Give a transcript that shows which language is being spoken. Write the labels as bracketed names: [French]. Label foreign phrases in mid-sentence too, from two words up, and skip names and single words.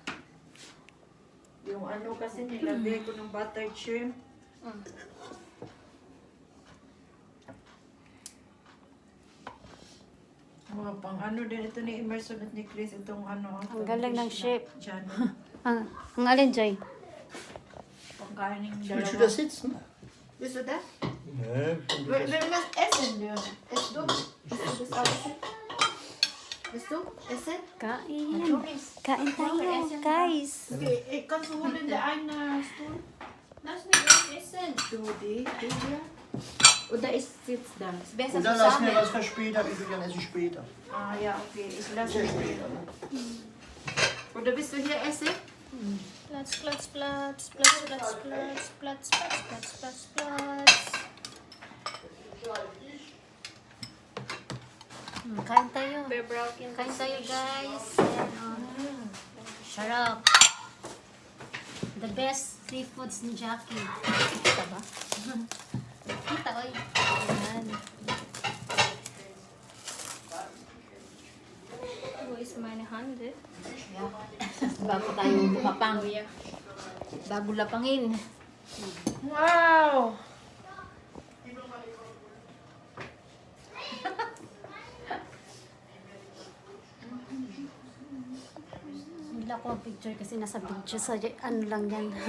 [Filipino] Yung ano kasi nilagay ko ng buttered shrimp. Mga pang ano din ito ni Emerson at ni Chris itong ano. Ang galing ng chef. Diyan. Ang alin, Joy? Pangkain ng [German] Willst du [Filipino] dalawa. [German] da sitzen? Willst du das? Nee, Wenn wir das essen dürfen. Isst du? Isst du das auch? Willst du essen? [Filipino] Kain. Joris. Kain tayo, guys. [German] Okay, kannst du holen der eine Stuhl? Lass mich was essen. Du die hier. Oder ich sitze da. Ist besser Und dann lass mir zusammen. was für später, wie viel dann esse ich später. Ah ja, okay. Ich lasse Sehr dich. später. Ne? Oder willst du hier essen? Platz, Platz, Platz, Platz, Platz, Platz, Platz, Platz, Platz, Platz, Platz. [Filipino] Kain tayo. Bear broken. Kain tayo, guys. Ayan, oh. Sarap. [English] The best seafoods ni Jackie. [Filipino] Kita ba? Kita, oy. Ayan. [German] Wo ist meine Hand? [Filipino] Bago tayo lumapang. Bago lapangin. Wow! Hindi ako ang picture kasi nasa video sa ano lang yan.